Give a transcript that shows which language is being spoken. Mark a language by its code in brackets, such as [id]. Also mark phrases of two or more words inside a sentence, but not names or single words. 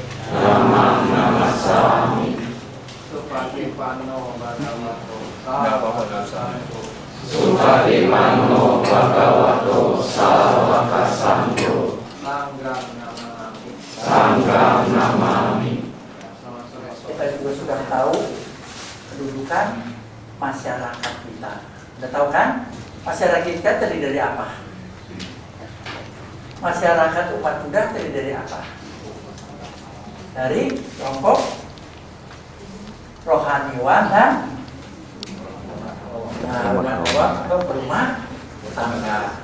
[pi] Dhammam Namassami. Supatipanno Bhagavato Sāvaka-sangho. Supatipanno Bhagavato Sāvaka-sangho. Sangham Namami. Sangham Namami. [id] Kita juga sudah tahu kedudukan masyarakat kita. Sudah tahu kan? Masyarakat kita terdiri dari apa? Masyarakat umat Buddha terdiri dari apa? Dari kelompok rohaniwan dan umat atau berumah tangga.